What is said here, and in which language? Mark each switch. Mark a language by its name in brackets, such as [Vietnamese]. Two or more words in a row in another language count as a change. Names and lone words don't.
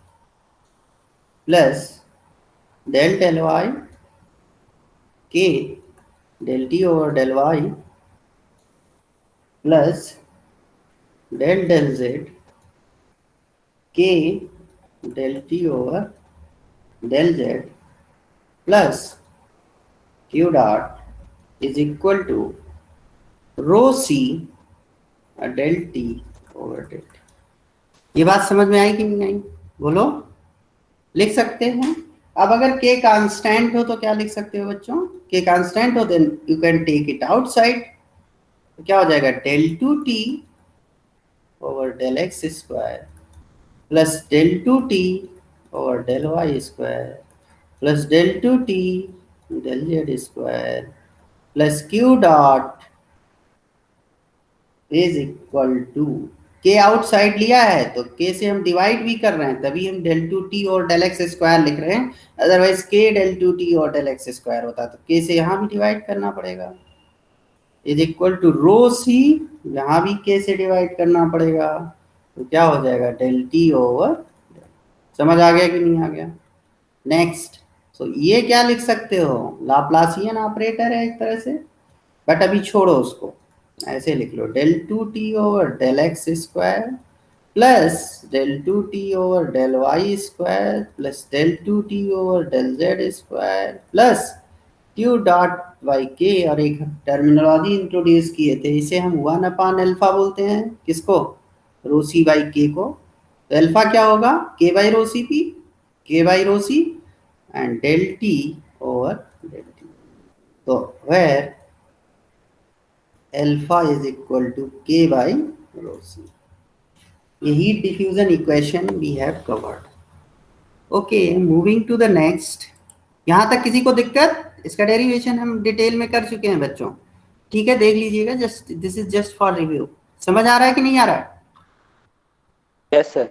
[English] plus del del y k del t over del y plus del del z k del t over del z plus q dot is equal to rho c del t over del t. [Hindi] ये बात समझ में आई कि नहीं आई? बोलो. लिख सकते हैं. अब अगर k कांस्टेंट हो तो क्या लिख सकते हो बच्चों? [English] k constant हो then you can take it outside. [Hindi] तो क्या हो जाएगा? [English] del 2t over del x स्क्वायर प्लस del 2t over del y स्क्वायर plus del 2t del z square plus q dot is equal to k [Hindi] आउटसाइड लिया है तो k से हम डिवाइड भी कर रहे हैं, तभी हम del 2t और del x स्क्वायर लिख रहे हैं. अदरवाइज [English] k del 2t [Hindi] और [English] del x square [Hindi] होता तो k से यहाँ भी डिवाइड करना पड़ेगा. [English] is equal to rho c, [Hindi] यहाँ भी k से डिवाइड करना पड़ेगा. तो क्या हो जाएगा? [English] del t over. [Hindi] समझ आ गया कि नहीं आ गया? नेक्स्ट. तो ये क्या लिख सकते हो? [English] Laplacian operator [Hindi] है एक तरह से. बट अभी छोड़ो उसको, ऐसे लिख लो [English] del 2t over del x square plus del 2t over del y square plus del 2t over del z square plus q dot by k, [Hindi] और एक [English] terminology introduce [Hindi] किए थे, इसे हम 1 अल्फा बोलते हैं, किसको? [English] rho c by k [Hindi] को। तो अल्फा क्या होगा? [English] k by rho c p, k by rho c and del t over del t. तो where alpha is equal to k by rho c. ये heat diffusion equation we have covered. okay, moving to the next. [Hindi] यहाँ तक किसी को दिक्कत? इसका डेरिवेशन हम डिटेल में कर चुके हैं बच्चों, ठीक है, देख लीजिएगा, [English] just this is just for review. [Hindi] समझ आ रहा है कि नहीं आ रहा है? [English] yes sir.